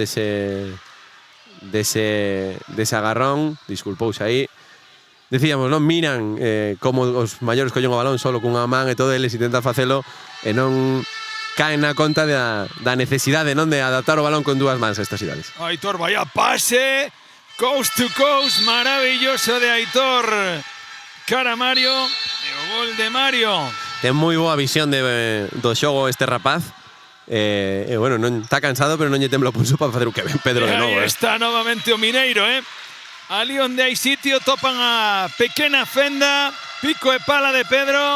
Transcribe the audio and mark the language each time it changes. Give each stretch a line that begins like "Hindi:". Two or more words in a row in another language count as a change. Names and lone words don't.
Galician: Dese agarrón, disculpouse aí. decíamos, non miran como os maiores collen o balón solo cunha man e todo, eles intentan facelo e non caen na conta da necesidade, non, de adaptar o balón con dúas mans a estas idades.
Spanish: Aitor, vaya pase,
English: coast to coast,
Spanish: maravilloso de Aitor.
Galician: Cara Mario, e o gol de Mario. Ten moi boa visión do xogo este rapaz. Bueno, non está cansado, pero non lle tembla o pulso para facer o que ven Pedro de novo. Aí está novamente o Mineiro, Ali onde hai sitio topan a pequena fenda, pico e pala de Pedro.